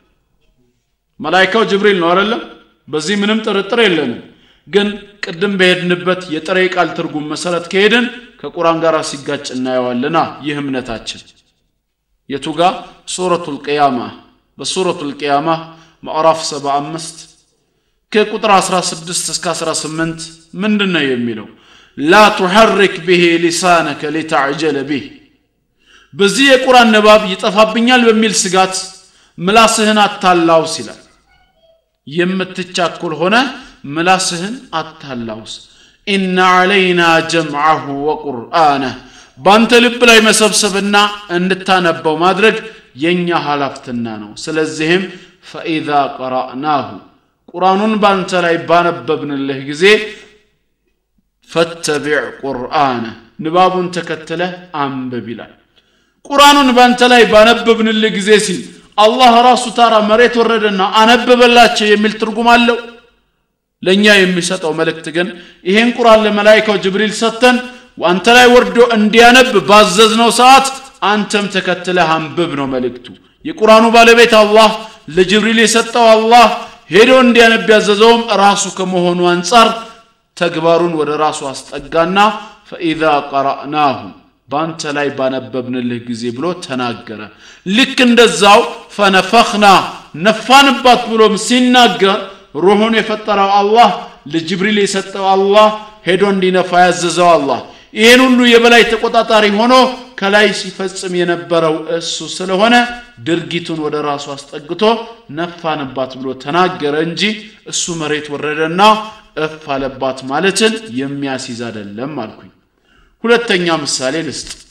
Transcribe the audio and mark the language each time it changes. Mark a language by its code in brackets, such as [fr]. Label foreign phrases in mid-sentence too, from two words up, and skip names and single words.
[am] መላእክታው ጅብሪል ነው አይደል በዚህ ምንም ጥርጥር የለንም ግን ቅድም በሄድንበት የጥሬ ቃል ትርጉም መሰረት ከሄድን ከቁርአን ጋር ሲጋጭ እናየዋለና ይህ እምነታችን የቱጋ ሱረቱል ቂያማ በሱረቱል ቂያማ ምዕራፍ 75 ከቁጥር 16 እስከ 18 ምንድነው የሚለው [ar] لا تحرك به لسانك لتعجل به [am] በዚህ የቁርአን ንባብ ይጠፋብኛል በሚል ስጋት ምላስህን አታላውስ ይላል የምትቻኩል ሆነ ምላስህን አታላውስ [ar] إن علينا جمعه وقرآنه [am] ባንተ ልብ ላይ መሰብሰብና እንድታነበው ማድረግ የኛ ሐላፍትና ነው ስለዚህም [ar] فإذا قرأناه [am] ቁርአኑን ባንተ ላይ ባነበብንልህ ጊዜ [ar] فاتبع قرآنه [am] ንባቡን ተከተለ አንብብ ይላል ቁርአኑን ባንተ ላይ ባነበብንልህ ጊዜ ሲል አላህ ራሱ ታራ መሬት ወረደና አነበበላቸው የሚል ትርጉም አለው ለኛ የሚሰጠው መልእክት ግን ይሄን ቁርአን ለመላእክታው ጅብሪል ሰተን ወአንተ ላይ ወርዶ እንዲያነብ ባዘዝነው ሰዓት አንተም ተከተለህ አንብብ ነው መልእክቱ የቁርአኑ ባለቤት አላህ ለጅብሪል የሰጠው አላህ ሄዶ እንዲያነብ ያዘዘውም ራሱ ከመሆኑ አንፃር ተግባሩን ወደ ራሱ አስጠጋና [ar] فإذا قرأناه [am] ባንተ ላይ ባነበብንልህ ጊዜ ብሎ ተናገረ ልክ እንደዛው فنفخنا ነፋንባት ብሎም ሲናገር ሩሁን የፈጠረው አላህ ለጅብሪል የሰጠው አላህ ሄዶ እንዲነፋ ያዘዘው አላህ ይሄን ሁሉ የበላይ ተቆጣጣሪ ሆኖ ከላይ ሲፈጽም የነበረው እሱ ስለሆነ ድርጊቱን ወደ ራሱ አስጠግቶ ነፋንባት ብሎ ተናገረ እንጂ እሱ መሬት ወረደና እፋለባት ማለትን የሚያስይዝ አይደለም አልኩኝ ሁለተኛ ምሳሌ ልስጥ